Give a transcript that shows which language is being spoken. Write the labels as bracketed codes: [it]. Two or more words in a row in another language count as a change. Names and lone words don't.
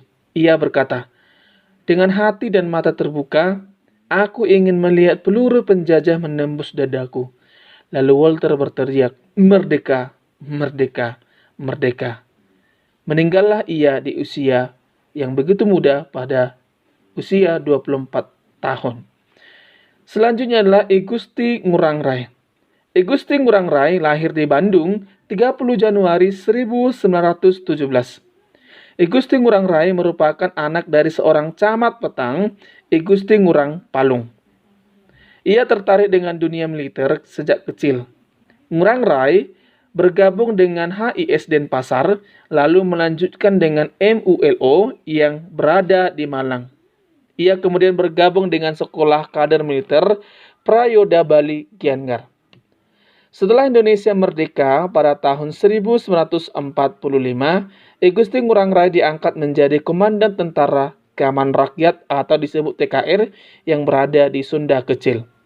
[id] Ia berkata, "Dengan hati dan mata terbuka, aku ingin melihat peluru penjajah menembus dadaku." Lalu Walter berteriak, "Merdeka, merdeka, merdeka." Meninggallah ia di usia yang begitu muda pada usia 24 tahun. Selanjutnya adalah I Gusti Ngurah Rai. I Gusti Ngurah Rai lahir di Bandung 30 Januari 1917. I Gusti Ngurah Rai merupakan anak dari seorang camat petang, I Gusti Ngurah Palung. Ia tertarik dengan dunia militer sejak kecil. Ngurah Rai bergabung dengan HIS Denpasar, lalu melanjutkan dengan MULO yang berada di Malang. Ia kemudian bergabung dengan Sekolah Kader Militer Prayoda Bali Gianyar. Setelah Indonesia merdeka pada tahun 1945, I Gusti Ngurah Rai diangkat menjadi Komandan Tentara Keamanan Rakyat atau disebut TKR yang berada di Sunda Kecil.